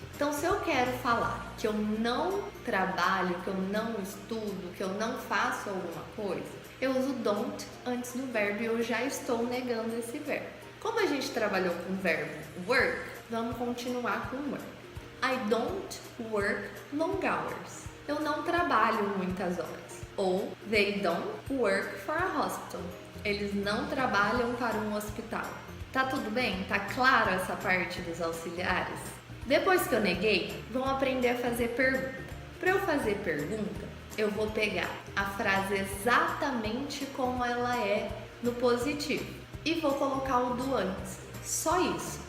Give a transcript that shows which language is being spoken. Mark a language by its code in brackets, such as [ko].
[pt] Então, se eu quero falar que eu não trabalho, que eu não estudo, que eu não faço alguma coisa, eu uso don't antes do verbo e eu já estou negando esse verbo. Como a gente trabalhou com o verbo work, vamos continuar com work. [en] I don't work long hours. [pt] Eu não trabalho muitas horas. Ou [en] they don't work for a hospital. [pt] Eles não trabalham para um hospital. Tá tudo bem? Tá claro essa parte dos auxiliares? Depois que eu neguei, vamos aprender a fazer pergunta. Para eu fazer pergunta, eu vou pegar a frase exatamente como ela é no positivo e vou colocar o do antes. Só isso.